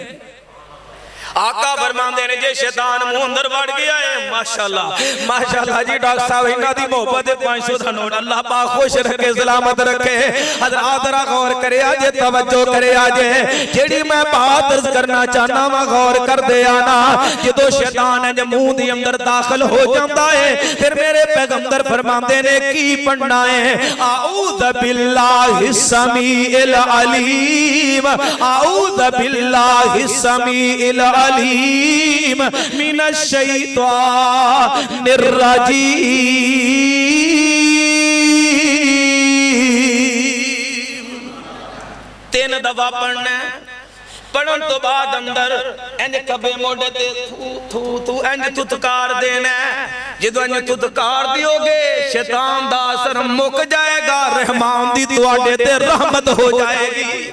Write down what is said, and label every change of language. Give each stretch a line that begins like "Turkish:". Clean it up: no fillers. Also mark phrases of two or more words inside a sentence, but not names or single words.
Punjabi: آقا فرماندے نے جے شیطان منہ اندر وڑ گیا ہے
Arabic: ماشاءالله ماشاءالله
Punjabi: جی ڈاکٹر صاحب انہاں دی محبت 500 دا نوٹ اللہ پاک خوش رکھے سلامت رکھے. حضرات ذرا غور کرے اجے توجہ کرے اجے جیہڑی میں بات عرض کرنا چاہنا وا غور کر دے آنا جدوں شیطان جے منہ دے اندر داخل ہو جاندا ہے فیر میرے پیغمبر فرماندے نے کی پڑھنا ہے
Arabic: أعوذ بالله السميع العليم أعوذ بالله السميع العليم من الشيطان الرجيم.
Punjabi: 3 دفعہ پڑھنا پڑھن توں بعد اندر انج کھبے موڈھے تے تھو تھو تھو انج تتکار دینا جدوں انج تتکار دیو گے شیطان دا اثر مک جائے گا رحمان دی تہاڈے تے رحمت ہو جائے گی.